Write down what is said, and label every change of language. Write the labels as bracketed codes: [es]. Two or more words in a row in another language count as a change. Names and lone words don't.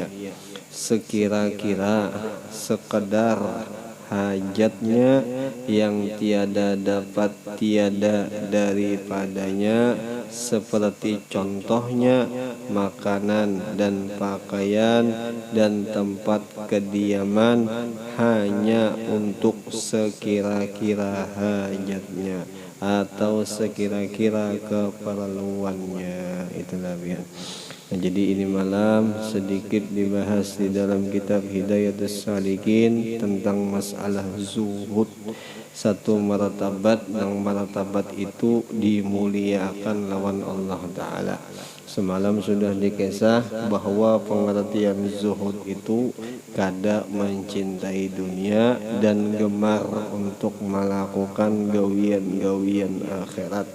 [ms] sekira-kira sekedar hajatnya yang tiada dapat tiada daripadanya, seperti contohnya makanan dan pakaian dan tempat kediaman, hanya untuk sekira-kira hajatnya atau sekira-kira keperluannya. [id] Itulah biar. Nah, jadi ini malam sedikit dibahas di dalam kitab Hidayatus Salikin tentang masalah zuhud. Satu martabat yang martabat itu dimuliakan lawan [ar] Allah Ta'ala. [id] Semalam sudah dikisah bahwa pengertian zuhud itu kada mencintai dunia dan gemar untuk melakukan gawian-gawian akhirat.